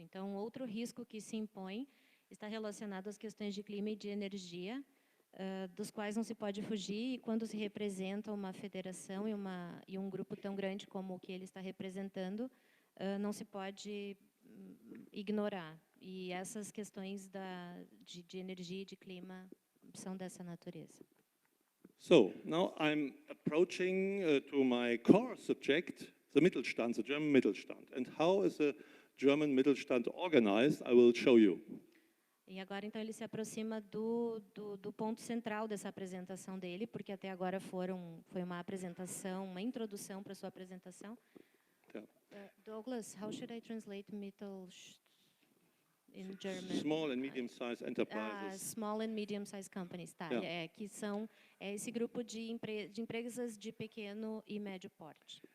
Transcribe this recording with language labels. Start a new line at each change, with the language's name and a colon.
Portuguese: Então, outro risco que se impõe está relacionado às questões de clima e de energia, dos quais não se pode fugir, e quando se representa uma federação e um grupo tão grande como o que ele está representando, não se pode ignorar. E essas questões de energia e de clima são dessa natureza.
English: So, now I'm approaching to my core subject, the Mittelstand, the German Mittelstand. And how is the German Mittelstand organized? I will show you.
Portuguese: E agora, então, ele se aproxima do ponto central dessa apresentação dele, porque até agora foi uma apresentação, uma introdução para a sua apresentação.
English: Yeah. Douglas, how should I translate Mittelstand in German? Small and medium-sized enterprises. Small and medium-sized companies,
Portuguese: tá?
English: Yeah.
Portuguese: Que são esse grupo de empresas de pequeno e médio porte.